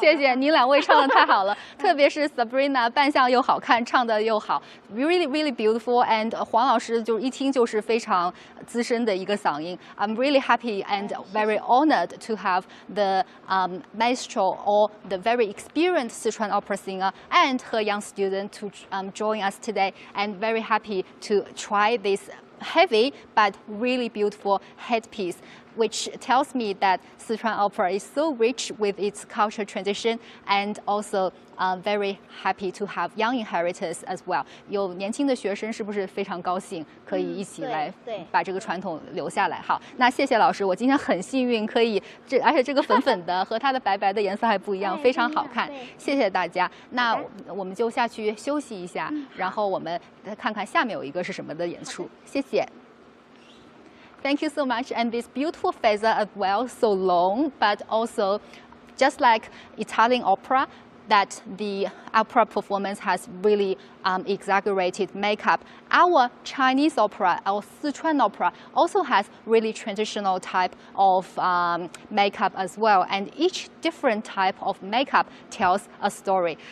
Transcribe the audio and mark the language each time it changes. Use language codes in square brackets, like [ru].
[zh] 谢谢你两位唱的太好了，特别是 Sabrina 扮相又好看，唱的又好 ， [en] really beautiful。 [zh] And 黄老师就一听就是非常资深的一个嗓音。 [en] I'm really happy and very honored to have the maestro or the very experienced Sichuan opera singer and her young student to join us today. And very happy to try this heavy but really beautiful headpiece. which tells me that Sichuan Opera is so rich with its cultural tradition and also very happy to have young inheritors as well. [zh] 有年轻的学生是不是非常高兴可以一起来把这个传统留下来？好，那谢谢老师，我今天很幸运可以而且这个粉粉的和它的白白的颜色还不一样，非常好看。谢谢大家。那我们就下去休息一下，然后我们看看下面有一个是什么的演出。谢谢。 [en] Thank you so much, and this beautiful feather as well, so long, but also just like Italian opera, that the opera performance has really exaggerated makeup. Our Chinese opera, our Sichuan opera, also has really traditional type of makeup as well, and each different type of makeup tells a story.